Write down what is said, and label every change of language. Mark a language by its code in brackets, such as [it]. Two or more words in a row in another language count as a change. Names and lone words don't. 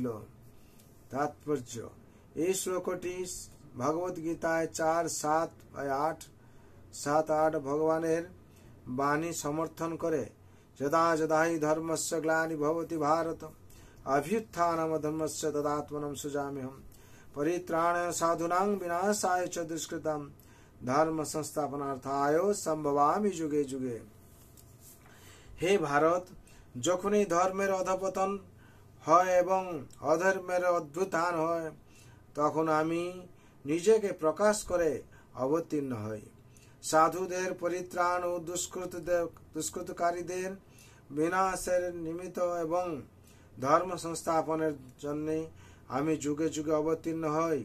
[bn] তাৎপর্য। এই শ্লোকটি ভগবদ গীতায় 4:7-8 ভগবানের বাণী সমর্থন করে। [sa] यदा यदा हि धर्मस्य ग्लानि भवति भारत अभ्युत्थानम धर्मस्य तदात्मनम सृजाम्यहम परित्राणाय साधुनां विनाशाय च दुष्कृतम धर्म संस्थापनार्थाय सम्भवामि युगे युगे। [bn] হে ভারত, যখনই ধর্মের অধপতন হয় এবং অধর্মের অভ্যুত্থান হয়, তখন আমি নিজেকে প্রকাশ করে অবতীর্ণ হই। সাধুদের পরিত্রাণ ও দুষ্কৃতকারীদের বিনাশের নিমিত্ত এবং ধর্ম সংস্থাপনের জন্য আমি যুগে যুগে অবতীর্ণ হই।